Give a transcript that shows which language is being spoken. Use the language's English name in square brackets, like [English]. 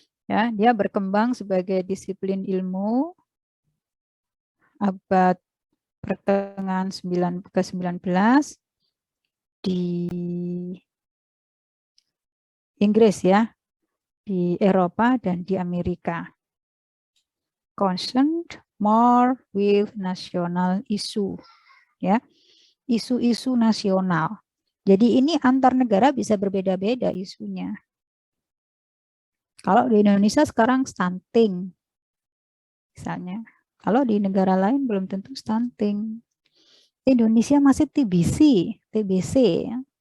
[Indonesian] Ya, dia berkembang sebagai disiplin ilmu abad pertengahan ke-19 di Inggris ya, di Eropa dan di Amerika. [English] Concerned more with national issue, [Indonesian] ya, isu-isu nasional. Jadi ini antar negara bisa berbeda-beda isunya. Kalau di Indonesia sekarang stunting, misalnya. Kalau di negara lain belum tentu stunting. Indonesia masih TBC ya.